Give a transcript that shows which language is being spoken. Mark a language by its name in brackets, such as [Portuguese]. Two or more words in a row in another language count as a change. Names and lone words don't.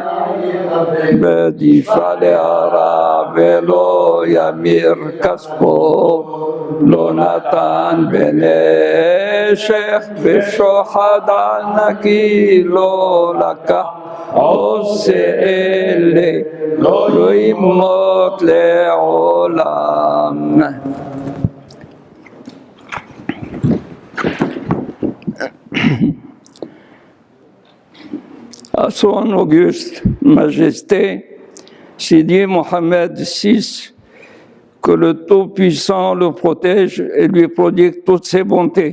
[Hebrew] בדישה להרע ולא ימיר כספו, לא נתן בנשך בשוחד על נקי לא לקח, עושה אלה לא ימות לעולם. [French] À son auguste majesté, Sidi Mohammed VI, que le Tout-Puissant le protège et lui prodigue toutes ses bontés.